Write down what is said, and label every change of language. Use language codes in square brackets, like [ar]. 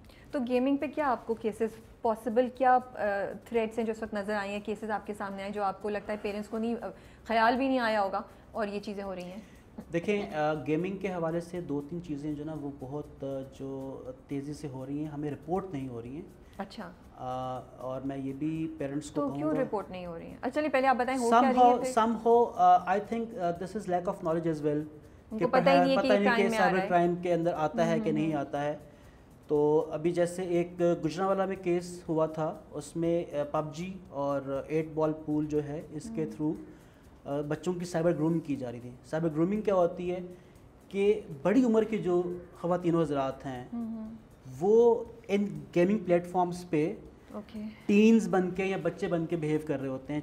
[ur] تو گیمنگ پہ کیا آپ کو کیسز پاسبل, کیا تھریٹس ہیں جو اس وقت نظر آئی ہیں, کیسز آپ کے سامنے آئے جو آپ کو لگتا ہے پیرنٹس کو نہیں خیال بھی نہیں آیا ہوگا اور یہ چیزیں ہو رہی ہیں؟ دیکھیں گیمنگ کے حوالے سے 2-3 چیزیں جو نا وہ بہت جو تیزی سے ہو رہی ہیں, ہمیں رپورٹ نہیں ہو رہی ہیں. اچھا. اور میں یہ بھی پیرنٹس کو کہوں گا, تو کیوں رپورٹ نہیں ہو رہی ہیں؟ چلیے پہلے آپ بتائیں ہو کیا رہی ہے. [en] somehow I think this is lack of knowledge as well, [ur] کہ پتہ ہی نہیں ہے کہ سائبر کرائم کے اندر آتا ہے کہ نہیں آتا ہے. تو ابھی جیسے ایک گجرانوالہ میں کیس ہوا تھا, اس میں PUBG اور 8 بال پول جو ہے اس کے تھرو بچوں کی سائبر گرومنگ کی جا رہی تھی. سائبر گرومنگ کیا ہوتی ہے کہ بڑی عمر کی جو خواتین و حضرات ہیں وہ ان گیمنگ پلیٹ فارمس پہ ٹینز بن کے یا بچے بن کے بیہیو کر رہے ہوتے ہیں.